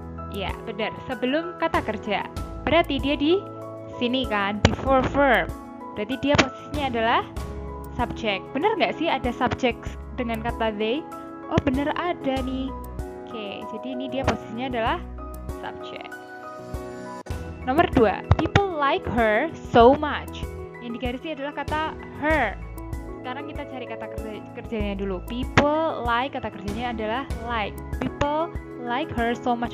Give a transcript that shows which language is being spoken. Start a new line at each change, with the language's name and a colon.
Indonesian: Ya, benar, sebelum kata kerja. Berarti dia di sini kan,
English: before verb.
Indonesian: Berarti dia posisinya adalah subject. Bener nggak sih ada subject dengan kata they? Oh bener ada nih. Oke, jadi ini dia posisinya adalah subject. Nomor 2,
English: people like her so much.
Indonesian: Yang digarisi adalah kata her. Sekarang kita cari kata kerjanya dulu.
English: People like,
Indonesian: kata kerjanya adalah
English: like. People like her so much.